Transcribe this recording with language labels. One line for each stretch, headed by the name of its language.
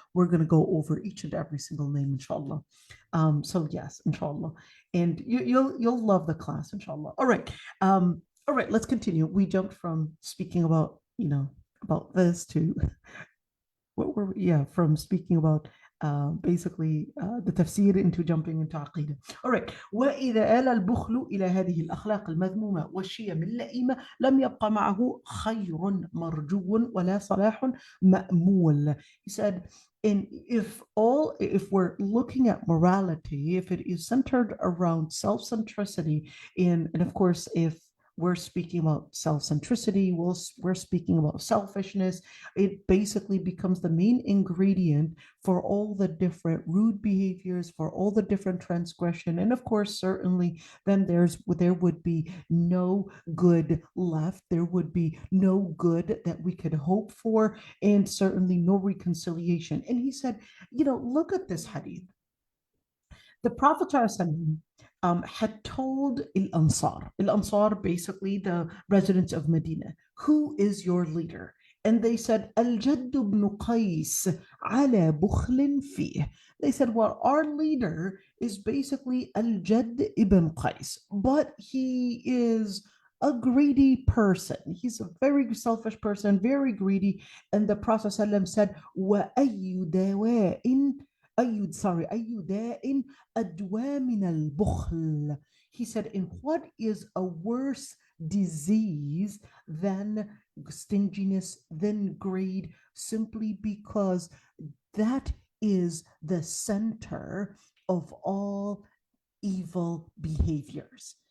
English: We're going to go over each and every single name, inshallah. So yes, inshallah. And you'll love the class, inshallah. All right. All right, let's continue. We jumped from speaking about, about this to what were we, yeah, from speaking about basically the tafsir into jumping into aqidah. All right.
Arabic: وإذا آل البخل إلى هذه الأخلاق المذمومة والشيم اللئيمة لم يبقى معه خير مرجو ولا صلاح مأمول.
English: He said, and if we're looking at morality, if it is centered around self-centricity, and of course, if we're speaking about self-centricity, we're speaking about selfishness, it basically becomes the main ingredient for all the different rude behaviors, for all the different transgression. And of course, certainly, then there would be no good left. There would be no good that we could hope for, and certainly no reconciliation. And he said, look at this hadith. The Prophet had told Al-Ansar, basically the residents of Medina, who is your leader? And they said, Al-Jadd ibn Qais
Arabic: ala bukhlin fih.
English: They said, well, our leader is basically Al-Jadd ibn Qais, but he is a greedy person. He's a very selfish person, very greedy. And the Prophet ﷺ said,
Arabic: وَأَيُّ دَوَاءٍ أَيُّ دَاءٍ أَدْوَى مِنَ الْبُخْلِ.
English: He said, in what is a worse disease than stinginess, than greed, simply because that is the center of all evil behaviors.